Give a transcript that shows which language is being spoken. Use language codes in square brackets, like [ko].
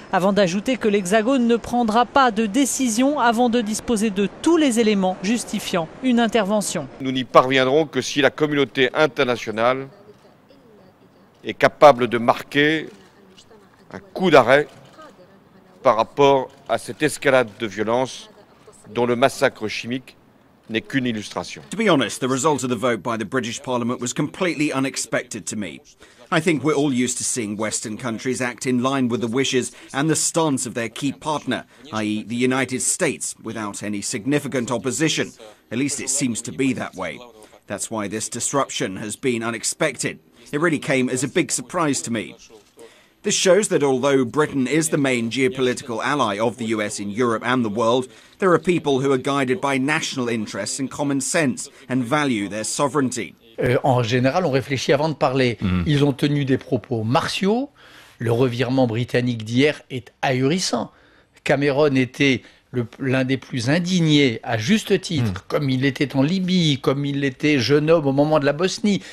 [fr] Avant d'ajouter que l'Hexagone ne prendra pas de décision avant de disposer de tous les éléments justifiant une intervention. Nous n'y parviendrons que si la communauté internationale est capable de marquer un coup d'arrêt par rapport à cette escalade de violence dont le massacre chimique n'est qu'une illustration. [en] To be honest, the result of the vote by the British Parliament was completely unexpected to me. I think we're all used to seeing Western countries act in line with the wishes and the stance of their key partner, i.e. the United States, without any significant opposition. At least it seems to be that way. That's why this disruption has been unexpected. It really came as a big surprise to me. This shows that although Britain is the main geopolitical ally of the US in Europe and the world, there are people who are guided by national interests and common sense and value their sovereignty. [fr] En général, on réfléchit avant de parler. Ils ont tenu des propos martiaux. Le revirement britannique d'hier est ahurissant. Cameron était l'un des plus indignés, à juste titre, comme il était en Libye, comme il était jeune homme au moment de la Bosnie.